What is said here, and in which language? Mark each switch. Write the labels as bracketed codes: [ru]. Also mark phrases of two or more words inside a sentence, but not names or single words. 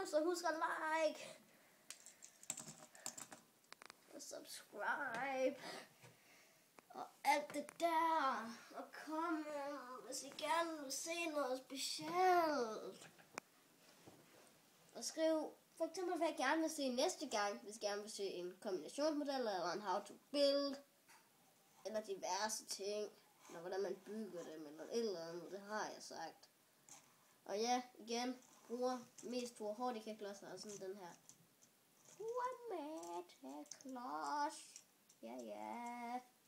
[da] Så husk at like. Og subscribe. Og alt det der. Og kom, hvis I gerne vil se noget specielt. Og skriv for eksempel, hvad jeg gerne vil se næste gang. Hvis jeg gerne vil se en kombinationsmodel, eller en [en] how to build, [da] eller diverse ting, eller hvordan man bygger dem, eller et eller andet, det har jeg sagt. Og ja, igen, bruger mest Toa Hortica-klodser, og sådan den her. Tormata-klods, ja.